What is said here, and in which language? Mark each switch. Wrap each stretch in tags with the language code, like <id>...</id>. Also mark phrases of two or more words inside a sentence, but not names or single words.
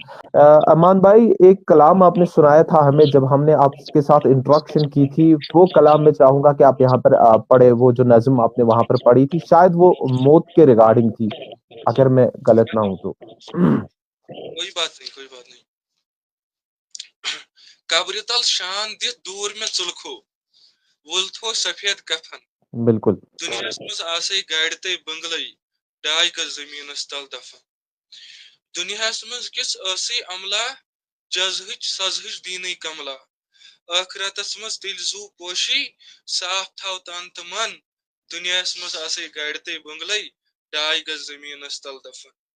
<hi>अमान भाई, एक कलाम आपने सुनाया था हमें जब हमने आपके साथ इंट्रोडक्शन की थी, वो कलाम मैं चाहूंगा कि आप यहाँ पर पढ़े। वो जो नज्म आपने वहां पर पढ़ी थी, शायद वो मौत के रिगार्डिंग थी, अगर मैं गलत ना हूं तो। कोई बात नहीं, कोई बात नहीं।</hi> <ks>कब्र तल शान दित दूर में चुलखो वुल थो सफेद कफन बिल्कुल। दुनियास मज आसे गाड़ते बंगलई डाय का जमीनस तल दफन दुनियास मज किस आसे अमला जजहिच सजहिच दीन कमला आखिरतस मज दिलजू पोशी साफ थाव तन त मन दुनियास मज आसे गाड़ते बंगलई डाय का जमीनस तल दफन</ks>